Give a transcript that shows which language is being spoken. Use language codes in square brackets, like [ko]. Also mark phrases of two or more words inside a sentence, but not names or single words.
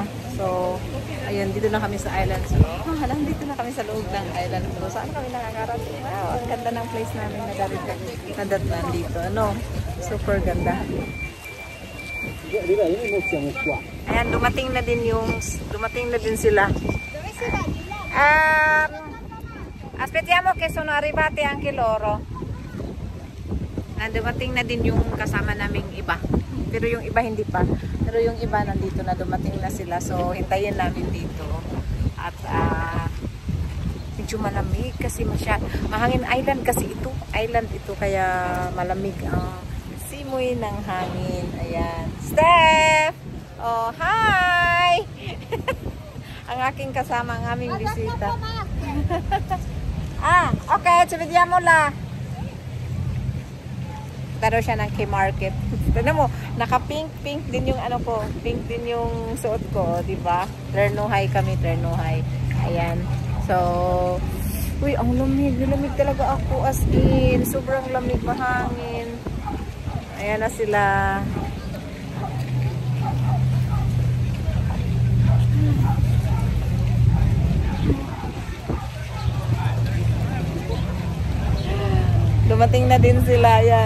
[tl] So, ayun, dito na kami sa island. So, nandito na kami sa loob ng island. So, saan kami nakakarating? Wow, ang ganda ng place namin na dadatnan dito. Ano? Super ganda. Ayan, dumating na din sila. [it] Aspettiamo che sono arrivati anche loro. [tl] Dumating na din yung kasama naming iba. Pero yung iba hindi pa. Pero yung iba nandito na, dumating na sila. So, hintayin namin dito. At, medyo malamig kasi mahangin island kasi ito. Island ito kaya malamig ang simoy ng hangin. Ayan. Steph! Oh, hi! Ang aking kasama, ang aming bisita. [it] Okay. Ci vediamo là. [tl] Taro siya ng K-Market. Tignan mo, naka-pink din yung ano ko. Pink din yung suot ko, di ba? Ternuhay kami, ternuhay. Ayan. So, uy, ang lamig. Lamig talaga ako [en] as in. [tl] Sobrang lamig, mahangin. Ayan na sila. Dumating na din sila, ayan.